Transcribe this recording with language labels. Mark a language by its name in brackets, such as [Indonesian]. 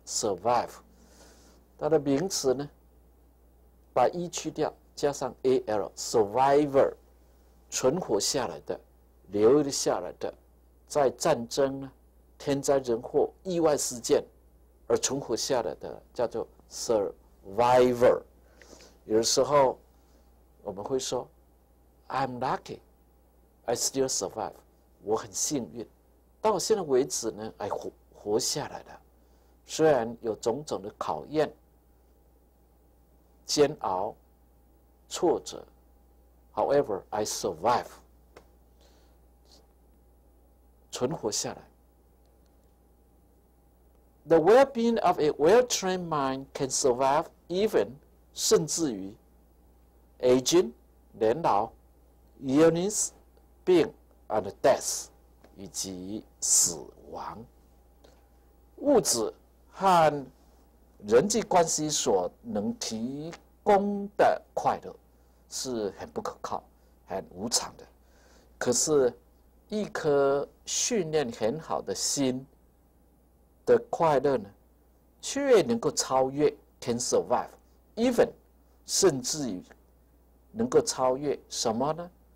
[Chinese] survive， 它的名词呢，把 e 去掉，加上 al，survivor。存活下来的，留下来的，在战争呢天灾人祸、意外事件而存活下来的，叫做 survivor。 [English] 有的时候我们会说 I'm lucky, I still survive。 [Chinese] 我很幸运，到现在为止呢，活下来了。虽然有种种的考验、煎熬、挫折 ， [English] However, I survive。 [Chinese] 存活下来。 [English] The well-being of a well-trained mind can survive even 甚至于 aging 年老 illness 病 and death [Chinese] 以及死亡。物质和人际关系所能提供的快乐是很不可靠、很无常的。可是，一颗训练很好的心的快乐呢，却能够超越 [English] can survive even [Chinese] 甚至于能够超越什么呢？